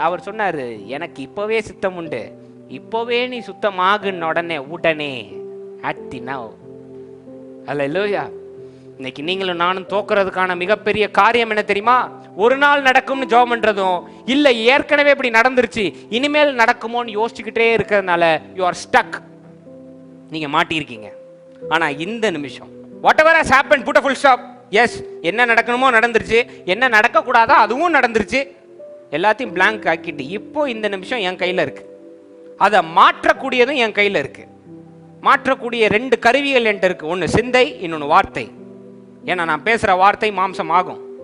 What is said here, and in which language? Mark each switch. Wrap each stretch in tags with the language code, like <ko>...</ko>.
<ta>அவர் சொன்னார், எனக்கு இப்போவே சித்தம் உண்டு, இப்போவே நீ சுத்தமாகுன்னு உடனே அட்டி நவ். அல்லேலூயா. இன்னைக்கு நீங்களும் நானும் தோக்குறதுக்கான மிகப்பெரிய காரியம் என்ன தெரியுமா? ஒரு நாள் நடக்கும்னு ஜெபம் பண்றதும் இல்லை, ஏற்கனவே இப்படி நடந்துருச்சு இனிமேல் நடக்குமோன்னு யோசிச்சுக்கிட்டே இருக்கிறதுனால</ta> <en>you are stuck,</en> <ta>நீங்க மாட்டியிருக்கீங்க. ஆனா இந்த நிமிஷம்</ta> <en>whatever has happened, put a full stop.</en> <ta>S, என்ன நடக்கணுமோ நடந்துருச்சு, என்ன நடக்கக்கூடாதோ அதுவும் நடந்துருச்சு, எல்லாத்தையும் பிளாங்க் ஆக்கிட்டு இப்போ இந்த நிமிஷம் என் கையில் இருக்கு. அதை மாற்றக்கூடியதும் என் கையில் இருக்கு. மாற்றக்கூடிய 2 கருவிகள் என்கிட்ட இருக்கு. ஒன்று சிந்தை, இன்னொன்று வார்த்தை. ஏன்னா நான் பேசுகிற வார்த்தை மாம்சம் ஆகும்.</ta>